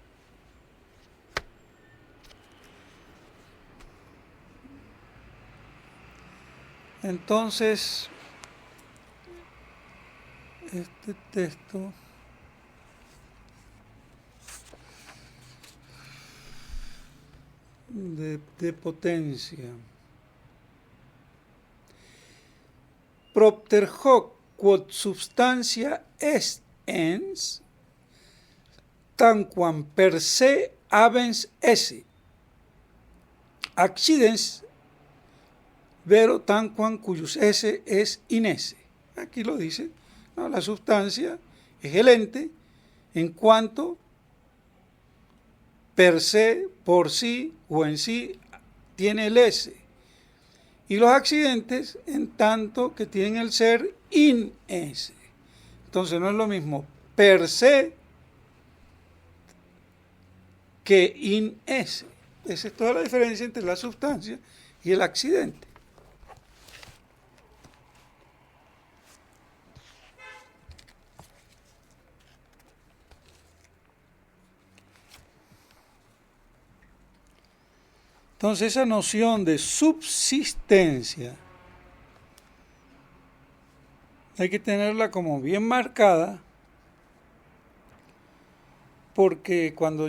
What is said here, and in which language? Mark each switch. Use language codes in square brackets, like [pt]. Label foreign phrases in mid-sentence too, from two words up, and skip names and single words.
[es] Entonces, este texto de potencia. [la] Propter hoc quod substantia est ens, tanquam per se habens esse, accidens vero tanquam cuius esse es in esse. [es] Aquí lo dice, ¿no? La sustancia es el ente en cuanto [la] per se, [es] por sí o en sí, tiene el esse. Y los accidentes en tanto que tienen el ser [la] in esse. [es] Entonces no es lo mismo [la] per se [es] que [la] in esse. [es] Esa es toda la diferencia entre la sustancia y el accidente. Entonces esa noción de subsistencia hay que tenerla como bien marcada, porque cuando